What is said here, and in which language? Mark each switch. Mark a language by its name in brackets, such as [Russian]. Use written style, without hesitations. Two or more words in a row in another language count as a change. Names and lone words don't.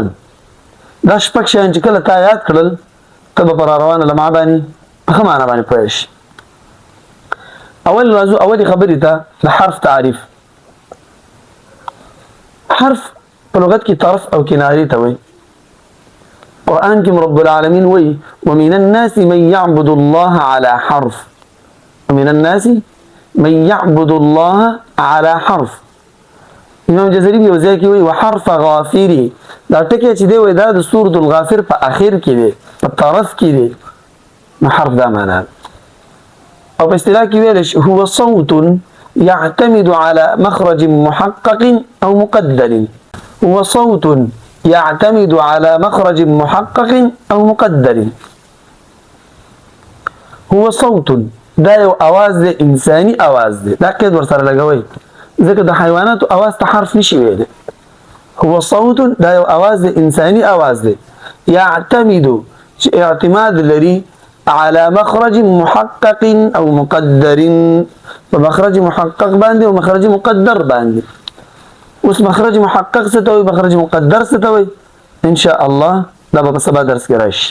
[Pashto] دا شپږ شیان چې کله تا یاد کړل ته به پر روانه لمعه باندې په ښه معنی باندې پوه شې. اول راځو اولې خبرې ته د حرف تعریف. حرف په لغت کې طرف او کنایې ته وایي. قرآن کې رب العالمین وایي [Arabic] ومن الناس من يعبد الله على حرف، ومن الناس من يعبد الله على حرف. [Pashto] امام جزري یو ځای کې وایي وحرف غافری، دا ټکی چې دی وایي دا د سورة الغافر په اخر کې دی، په طرف کې دی. نو حرف دا معنا او په اصطلاح کې ویل شي [Arabic] هو صوت يعتمد على مخرج محقق او مقدر. هو صوت يعتمد على مخرج محقق او مقدر. هو صوت [Pashto] دا یو اواز دی، انساني اواز دی. دا قید ورسره لګوئ ځکه د حیواناتو اواز ته حرف نشي ویلی. [Arabic] هو صوت [Pashto] دا یو اواز دی، انساني اواز دی. يعتمد چې اعتماد لري [Arabic] على مخرج محقق او مقدر، [Pashto] په مخرج محقق باندې او مخرج مقدر باندې. اوس مخرج محقق څه ته وایي، مخرج مقدر څه ته وایي، [Arabic] ان شاء الله [Pashto] دا به په سبا درس کې راشي.